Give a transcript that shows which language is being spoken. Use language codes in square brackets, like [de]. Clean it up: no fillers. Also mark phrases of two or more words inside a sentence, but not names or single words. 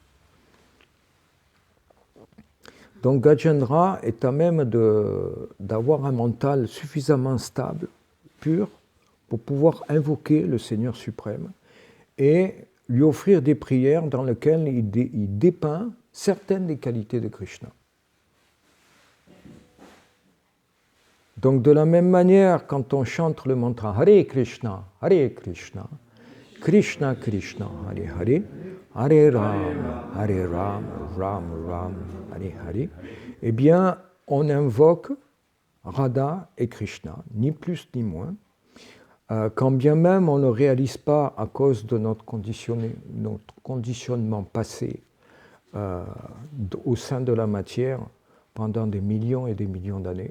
[fr] Donc Gajendra est à même d'avoir un mental suffisamment stable, pur, pour pouvoir invoquer le Seigneur suprême et lui offrir des prières dans lesquelles il dépeint certaines des qualités de Krishna. Donc de la même manière, quand on chante le mantra [sa] हरे कृष्ण, कृष्ण कृष्ण, हरे हरे, हरे राम, राम राम, हरे हरे, [fr] eh bien, on invoque Radha et Krishna, ni plus ni moins, quand bien même on ne réalise pas à cause de notre conditionnement passé au sein de la matière pendant des millions et des millions d'années.